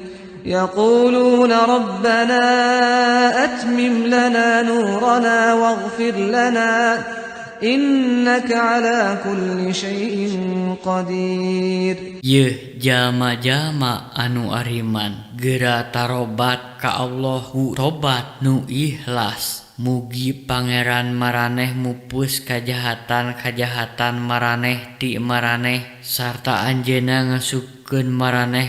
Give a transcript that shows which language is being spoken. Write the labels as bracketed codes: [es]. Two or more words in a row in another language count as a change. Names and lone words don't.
[ar] يقولون ربنا أتمم لنا نورنا واغفر لنا إنك على كل شيء قدير. [su] Yeuh jalma-jalma anu ariman geura tarobat ka Allahu tobat nu ikhlas. Mugi pangeran maraneh mupus kajahatan-kajahatan maraneh ti maraneh sarta anjeunna ngasupkeun maraneh